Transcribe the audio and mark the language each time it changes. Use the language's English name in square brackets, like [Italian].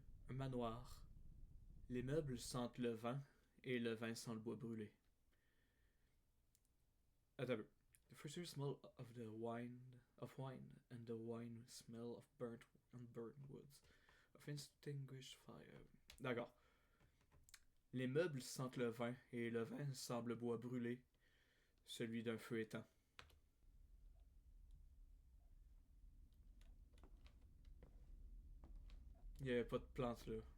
[French] Un manoir. Les meubles sentent le vin et le vin sent le bois brûlé. Attends un peu. [English] The fruity smell of the wine and the wine smell of burnt woods of extinguished fire. [French] D'accord. Les meubles sentent le vin et le vin semble bois brûlé, celui d'un feu éteint. Il n'y avait pas de plantes là.